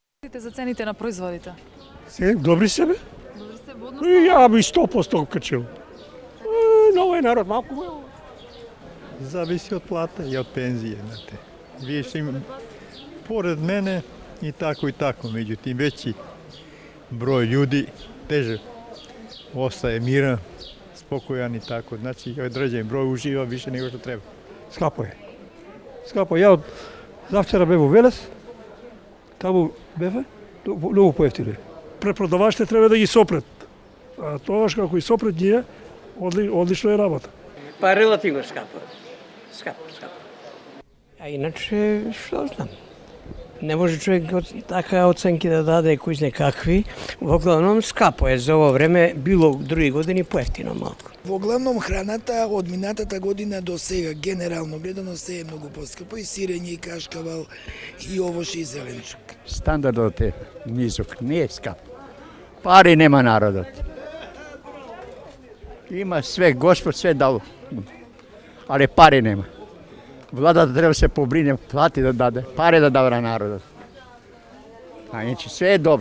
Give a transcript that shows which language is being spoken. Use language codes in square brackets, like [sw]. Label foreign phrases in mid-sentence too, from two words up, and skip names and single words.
[mk] мислите за цените на производите? Добри се бе. Добри сте, Ја би 100% качил. Ново е народ, малко бе. [sr] Зависи od plate i od penzije, znate. Više pored mene i tako, međutim veći broj ljudi teže ostaje miran, spokojan i tako. Znači, određen broj uživa više nego što treba. [mk] Скапо е. Скапо. Ја од завчера бев во Велес, таму беве, многу поевтино е. Препродавачите треба да ги сопрет. А тоа како и сопрет ние, одлично е работа. Pa relativno skapo. Skapo. [sr] A inače, što znam, ne može čovjek takve ocenke da dade koji zna kakvi. Uglavnom, skapo je za ovo vreme, bilo drugi godini [mk] поевтино малко. Во главном храната од минатата година до сега генерално гледано се е многу поскапо и сирење и кашкавал и овош и зеленчук. Standardot je nizok, nije skap. Pari nema narodot. [sr] Ima sve, Gospod sve dao, ali pari nema. [mk] Vlada da treba se pobrine, plati da dade, pare da dava narodot. [sr] A inače sve je dobro.